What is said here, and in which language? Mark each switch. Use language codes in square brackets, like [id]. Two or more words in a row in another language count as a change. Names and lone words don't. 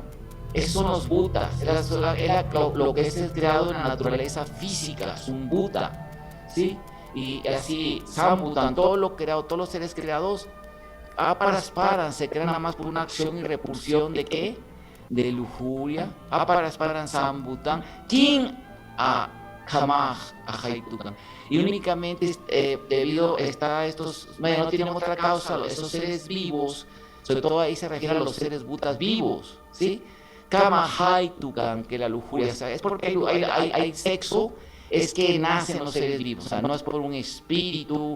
[es] Esos son los butas. Lo que es creado en la naturaleza física, es un buta. ¿Sí? Y así, sambutan, todo lo creado, todos los seres creados, aparasparan, se crean nada más por una acción y repulsión de ¿qué? De lujuria. [sa] Aparasparan sambutan, kin a kamaj ajaitukan. [es] Y únicamente debido a estos, bueno, no tienen otra causa, esos seres vivos, sobre todo ahí se refiere a los seres butas vivos, ¿sí? Kamahaitukan, que la lujuria, o sea, es porque hay sexo, es que nacen los seres vivos, o sea, no es por un espíritu.